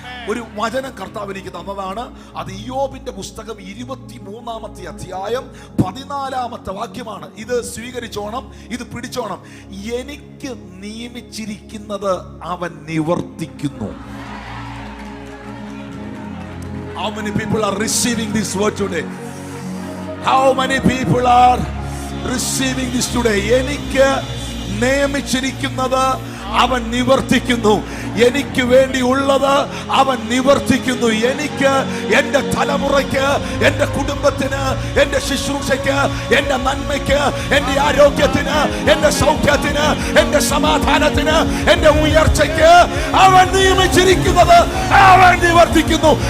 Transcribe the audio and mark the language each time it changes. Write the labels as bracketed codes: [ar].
[ml] ഒരു വചനം കർത്താവ് എനിക്ക് തന്നതാണ്. അത് ഇയ്യോബിന്റെ പുസ്തകം 23-ാമത്തെ അധ്യായം 14-ാമത്തെ വാക്യമാണ്. ഇത് സ്വീകരിച്ചോണം, ഇത് പിടിച്ചോണം. എനിക്ക് നിയമിച്ചിരിക്കുന്നത് അവൻ നിവർത്തിക്കുന്നു. [en] How many people are receiving this word today? How many people are receiving this today? [ml] എനിക്ക് നിയമിച്ചിരിക്കുന്നത് അവൻ നിവർത്തിക്കുന്നു. എനിക്ക് വേണ്ടി ഉള്ളത് അവൻ നിവർത്തിക്കുന്നു. എനിക്ക്, എൻ്റെ തലമുറയ്ക്ക്, എൻ്റെ കുടുംബത്തിന്, എൻ്റെ ശുശ്രൂഷയ്ക്ക്, എൻ്റെ നന്മയ്ക്ക്, എൻ്റെ ആരോഗ്യത്തിന്, എൻ്റെ സൗഖ്യത്തിന്, എൻ്റെ സമാധാനത്തിന്, എൻ്റെ ഉയർച്ചയ്ക്ക് അവൻ നിയമിച്ചിരിക്കുന്നത് അവൻ നിവർത്തിക്കുന്നു.